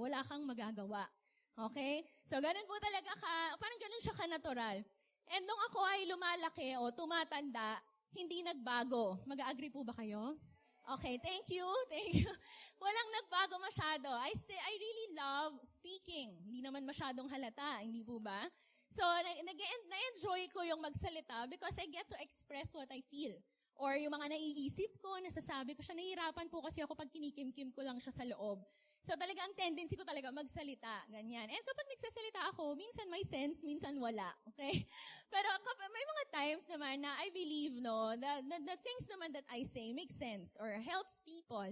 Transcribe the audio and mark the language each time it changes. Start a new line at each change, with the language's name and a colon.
Filipino: Wala kang magagawa. Okay? So, ganun po talaga parang ganun siya ka-natural. And nung ako ay lumalaki o tumatanda, hindi nagbago. Mag-agree po ba kayo?
English: Okay, thank you.
Filipino: Walang nagbago masyado.
English: I really love speaking.
Filipino: Hindi naman masyadong halata, hindi po ba?
English: So,
Filipino: na-enjoy ko yung magsalita
English: because I get to express what I feel.
Filipino: Or yung mga naiisip ko, nasasabi ko siya, nahihirapan po kasi ako pag kinikim-kim ko lang siya sa loob. So talaga ang tendency ko talaga magsalita, ganyan. And kapag nagsasalita ako, minsan may sense, minsan wala, okay? Pero may mga times naman na
English: I believe, no, the things naman that I say make sense or helps people.